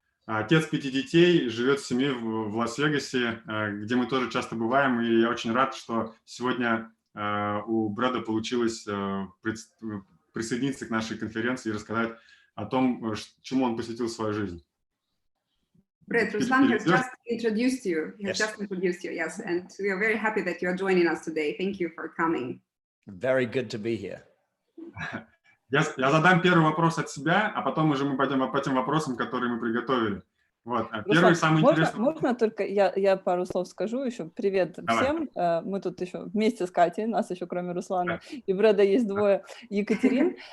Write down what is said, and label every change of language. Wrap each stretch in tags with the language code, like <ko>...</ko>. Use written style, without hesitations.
<ru>Отец 5 детей, живет в семье в Лас-Вегасе, где мы тоже часто бываем, и я очень рад, что сегодня у Брэда получилось присоединиться к нашей конференции и рассказать о том, чему он посвятил свою жизнь.</ru> <en>Brad, Ruslan has just introduced you. Yes, and we are very happy that you are joining us today. Thank you for coming. Very good to be here.</en> <ru>Я задам первый вопрос от себя, а потом уже мы пойдем по тем вопросам, которые мы приготовили. Вот. Первый, самый интересный... Можно только я пару слов скажу еще? Привет всем. Мы тут еще вместе с Катей, нас еще кроме Руслана и Брэда есть двое. Екатерин.</ru>